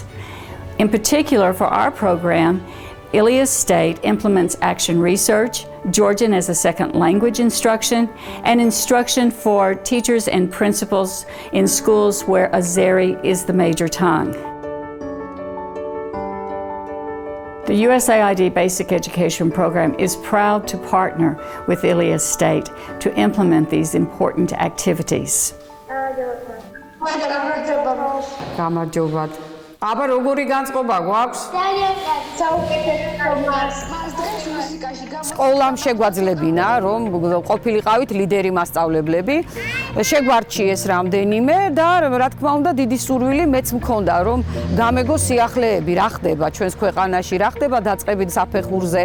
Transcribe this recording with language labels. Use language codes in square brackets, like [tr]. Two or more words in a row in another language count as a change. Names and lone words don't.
[en] In particular, for our program, Ilias State implements action research, Georgian as a second language instruction, and instruction for teachers and principals in schools where Azeri is the major tongue. The USAID Basic Education Program is proud to partner with Ilias State to implement these important activities. [ka] აბა როგორი განწყობა გვაქვს? სკოლამ შეგვაძლებინა, რომ ყოფილიყავით ლიდერი მასწავლებლები. შეგვარჩიეს რამდენიმე და რა თქმა უნდა დიდი სურვილი მეც მქონდა, რომ გამეგო სიახლეები რა ხდება ჩვენს ქვეყანაში, რა ხდება დაწყებით საფეხურზე.